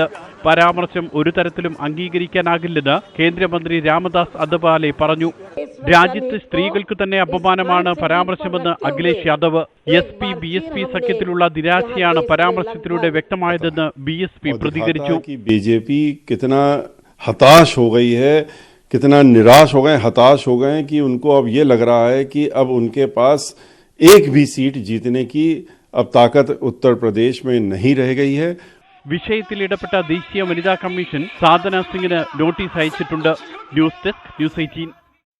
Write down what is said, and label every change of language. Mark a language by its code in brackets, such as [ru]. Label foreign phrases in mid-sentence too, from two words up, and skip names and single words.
[ml] പരാമർശം ഒരു തരത്തിലും അംഗീകരിക്കാനാകില്ലെന്ന് കേന്ദ്രമന്ത്രി രാമദാസ് അഥവാലെ പറഞ്ഞു. രാജ്യത്ത് സ്ത്രീകൾക്ക് തന്നെ അപമാനമാണ് പരാമർശമെന്ന് അഖിലേഷ് യാദവ്. എസ്-പി ബി-എസ്-പി സഖ്യത്തിലുള്ള നിരാശയാണ് പരാമർശത്തിലൂടെ വ്യക്തമായതെന്ന് ബി-എസ്-പി പ്രതികരിച്ചു. [hi] बीजेपी कितना हताश हो गई है, कितना निराश हो गए, हताश हो गए कि उनको अब ये लग रहा है कि अब उनके पास एक भी सीट जीतने की अब ताकत उत्तर प्रदेश में नहीं रह गई है. [ml] വിഷയത്തിൽ ഇടപെട്ട ദേശീയ വനിതാ കമ്മീഷൻ സാധന സിംഗിന് നോട്ടീസ് അയച്ചിട്ടുണ്ട്. ന്യൂസ് ഡെസ്ക് ന്യൂസ് 18.